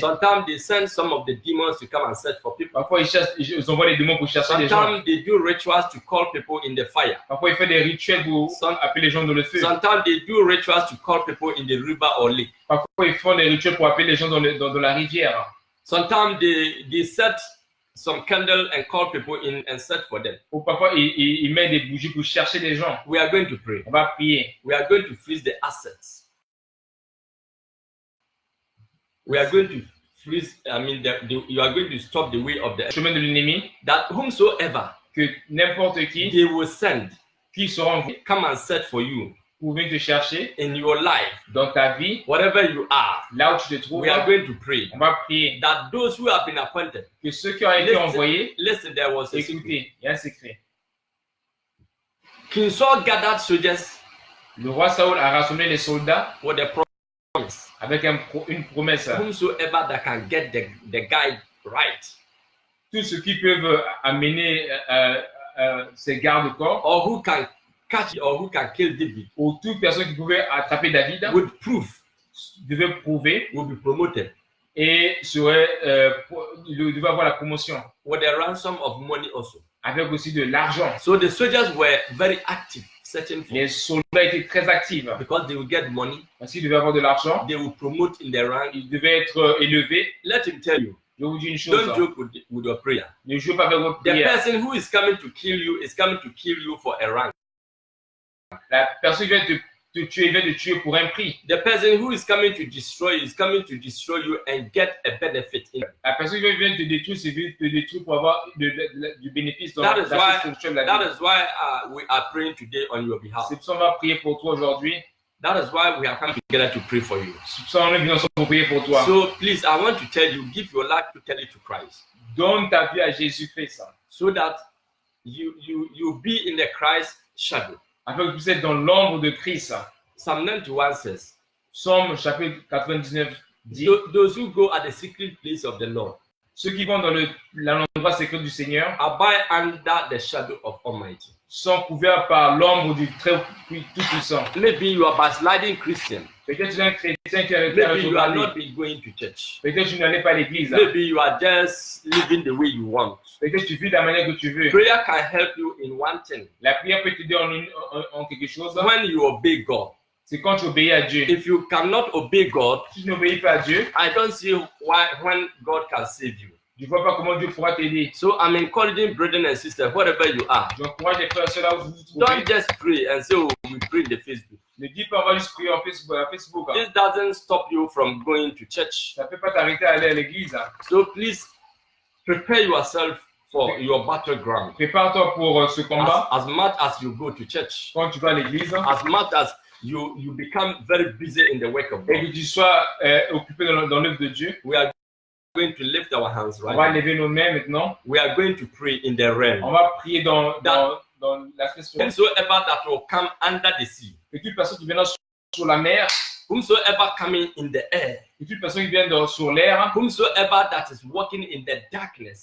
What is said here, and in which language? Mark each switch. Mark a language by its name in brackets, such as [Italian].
[English] Sometimes they send some of the demons to come and search for people. [French] Parfois, ils envoient des démons pour chercher les gens. [English] Sometimes they do rituals to call people in the fire. [French] Parfois, ils font des rituels pour appeler les gens dans le feu. [English] Sometimes they do rituals to call people in the river or lake. [French] Parfois, ils font des rituels pour appeler les gens dans la rivière. [English] Sometimes they set some candle and call people in and search for them. [French] Ou parfois, ils mettent des bougies pour chercher les gens. [English] We are going to pray. [French] On va prier. [English] We are going to freeze the assets. We are going to freeze, you are going to stop the way of the [French] chemin de l'ennemi. [English] That whomsoever, [French] que n'importe qui, [English] they will send, [French] qui seront [English] come and search for you. [French] Pour venir te chercher [English] in your life, [French] dans ta vie, [English] whatever you are, [French] là où tu te trouves, [English] we are going to pray. [French] On va prier [English] that those who have been appointed, [French] que ceux qui ont été envoyés, [English] listen, there was a [French] écoutez, il y a un secret. [English] King Saul gathered soldiers. [French] Le roi Saoul a rassemblé les soldats [English] with a promise, [French] avec une promesse. [English] Whomsoever that can get the guy right, [French] tous ceux qui peuvent amener ces gardes-corps, [English] or who can catch or who can kill David, [French] ou toute personne qui pouvait attraper David, [English] with proof, [French] devait prouver, [English] will be promoted, [French] et devait avoir la promotion, [English] with a ransom of money also, [French] avec aussi de l'argent. [English] So the soldiers were very active, searching for. [French] Les soldats étaient très actifs, [English] because they will get money, [French] parce qu'ils devaient avoir de l'argent, [English] they will promote in their rank, [French] ils devaient être élevés. [English] Let him tell you. [French] Je vous dis une chose. [English] Don't joke with your prayer. [French] Ne jouez pas avec votre prière. [English] The person who is coming to kill you is coming to kill you for a rank. [French] La personne qui vient te tuer, vient te tuer pour un prix. [English] The person who is coming to destroy you is coming to destroy you and get a benefit in it. [French] La personne qui vient te détruire, c'est vient te détruire pour avoir du bénéfice dans [English] that [French] la [English] is why, [French] spirituelle de la vie. [English] That is why we are praying today on your behalf. [French] C'est pour ça qu'on va prier pour toi aujourd'hui. [English] That is why we have come together to pray for you. [French] C'est pour ça qu'on est venu ensemble pour prier pour toi. [English] So please, I want to tell you, give your life to tell it to Christ. [French] Donne ta vie à Jésus-Christ. [English] So that you be in the Christ shadow. [French] Afin que vous êtes dans l'ombre de Christ. [English] Psalm 91 says, [French] Psaume chapitre 99 dit, [English] those who go at the secret place of the Lord, [French] ceux qui vont dans l'endroit secret du Seigneur, [English] abide under the shadow of Almighty, [French] sont couverts par l'ombre du Tout-Puissant. [English] Maybe you are backsliding Christian. [French] Peut-être tu es un chrétien qui est [English] Maybe you are not going to church. [French] Peut-être tu n'allais pas à l'église. [English] Maybe you are just living the way you want. [French] Peut-être tu vis de la manière que tu veux. [English] Prayer can help you in one thing. [French] La prière peut t'aider en quelque chose. [English] When you obey God. [French] C'est quand tu obéis à Dieu. [English] If you cannot obey God, [French] si tu n'obéis pas à Dieu, [English] I don't see why when God can save you. [French] Je ne vois pas comment Dieu pourra t'aider. [English] So I'm encouraging brothers and sisters, wherever you are. [French] J'encourage les frères et sœurs là où vous vous trouvez. [English] Don't just pray and say, oh, we pray in the Facebook. [French] Ne dis pas, on va juste prier en Facebook. [English] This doesn't stop you from going to church. [French] Ça ne peut pas t'arrêter à aller à l'église. [English] So please prepare yourself for your battleground. [French] Prépare-toi pour ce combat. [English] As much as you go to church. [French] Quand tu vas à l'église. [English] As much as you become very busy in the work of God. [French] Et que tu sois occupé dans l'œuvre de Dieu. [English] We are going to lift our hands right now. [French] On va lever nos mains maintenant. [English] We are going to pray in the realm. [French] On va prier dans l'aspect spirituel. [English] Whosoever that will come under the sea. [French] Que toute personne qui viendra sur la mer. [English] Whomsoever coming in the air. [French] Que toute personne qui vient sur l'air. [English] Whomsoever that is walking in the darkness.